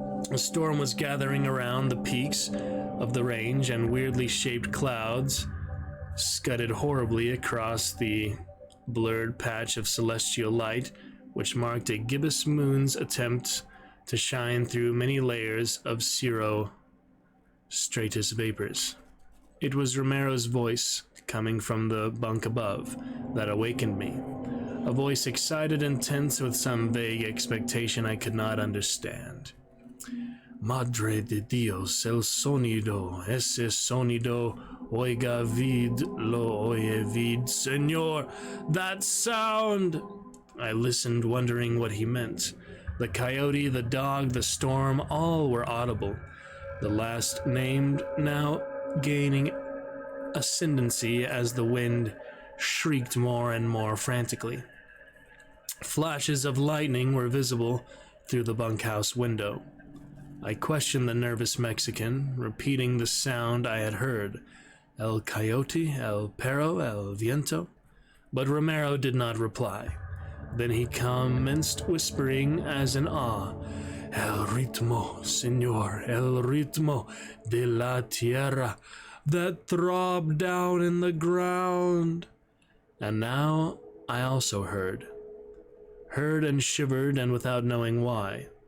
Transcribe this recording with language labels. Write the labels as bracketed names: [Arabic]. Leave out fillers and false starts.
[English] A storm was gathering around the peaks of the range, and weirdly shaped clouds scudded horribly across the blurred patch of celestial light which marked a gibbous moon's attempt to shine through many layers of cirro-stratus vapors. It was Romero's voice, coming from the bunk above, that awakened me. A voice excited and tense with some vague expectation I could not understand. [Spanish] Madre de Dios, el sonido, ese sonido, oiga vid, lo oye vid, Señor, [English] that sound! I listened, wondering what he meant. The coyote, the dog, the storm, all were audible. The last named now gaining ascendancy as the wind shrieked more and more frantically. Flashes of lightning were visible through the bunkhouse window. I questioned the nervous Mexican, repeating the sound I had heard. [Spanish] El coyote, el perro, el viento. [English] But Romero did not reply. Then he commenced whispering as in awe. [Spanish] El ritmo, señor, el ritmo de la tierra [English] that throbbed down in the ground. And now I also heard and shivered, and without knowing why.